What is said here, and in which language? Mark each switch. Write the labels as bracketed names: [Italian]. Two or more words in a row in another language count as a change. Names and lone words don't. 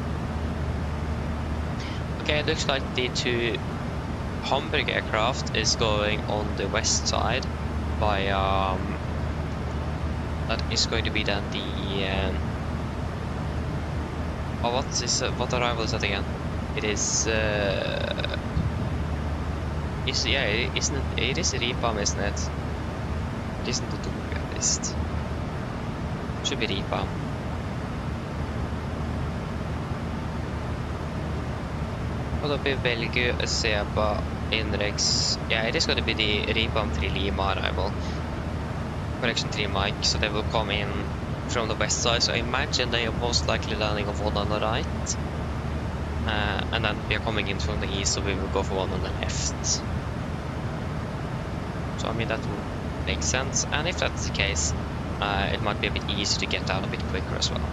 [English] Okay, it looks like the two Hamburg aircraft is going on the west side by that is going to be then the what arrival is that again? It is it is Ripam, isn't it? It isn't the Dobia list. Should be Ripam. [Norwegian] Og da blir velger å se på innenriks. [English] Yeah, it is going to be the Ripam 3 Lima arrival. Correction 3 Mike, so they will come in from the west side, so I imagine they are most likely landing on one on the right. And then we are coming in from the east, so we will go for one on the left. So I mean that will make sense, and if that's the case, it might be a bit easier to get out a bit quicker as well.